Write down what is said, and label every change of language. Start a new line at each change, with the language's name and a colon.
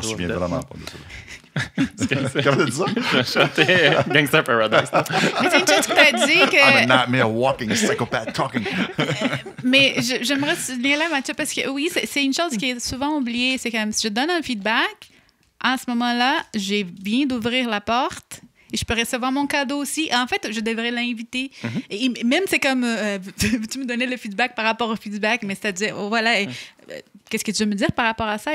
French: Je me souviens vraiment pas de ça. Comment tu dis ça? Je chantais Gangsta Paradise. Mais c'est une chose que tu as dit que.
English: I'm a nightmare walking, psychopath talking.
French: Mais j'aimerais souligner là, Mathieu, parce que oui, c'est une chose qui est souvent oubliée. C'est comme si je donne un feedback, à ce moment-là, j'ai bien d'ouvrir la porte. Et je peux recevoir mon cadeau aussi. En fait, je devrais l'inviter. Et même, c'est comme, tu me donnais le feedback par rapport au feedback, mais c'est-à-dire, qu'est-ce que tu veux me dire par rapport à ça?